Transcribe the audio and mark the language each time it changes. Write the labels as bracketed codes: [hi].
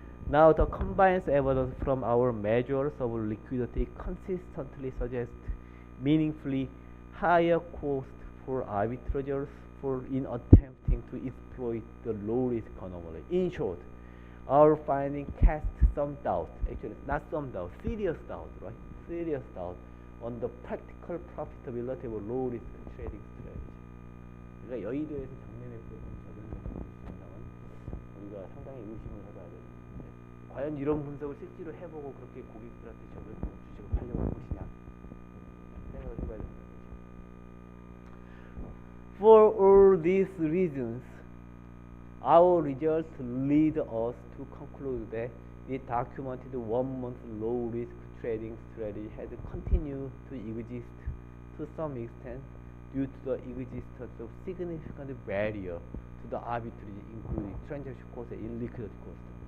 [en] Now, the combined evidence from our measures of liquidity consistently suggest meaningfully higher cost for arbitrageurs in attempting to exploit the low risk anomaly. In short, our finding cast some doubt, actually not some doubt, serious doubt, right? Serious doubt on the practical profitability of low risk trading strategy. [ko] 그러니까 여의도에서 작년에 보던 현상은 우리가 상당히 의심을 해봐야 되는데, 과연 이런 분석을 실제로 해보고 그렇게 고객들한테 저변 주식을 팔려고 할 것이냐 생각을 해봐야 됩니다. [en] For all these reasons, Our results lead us to conclude that the documented 1-month low risk trading strategy has continued to exist to some extent due to the existence of significant barrier to the arbitrage, including transaction cost and illiquidity cost.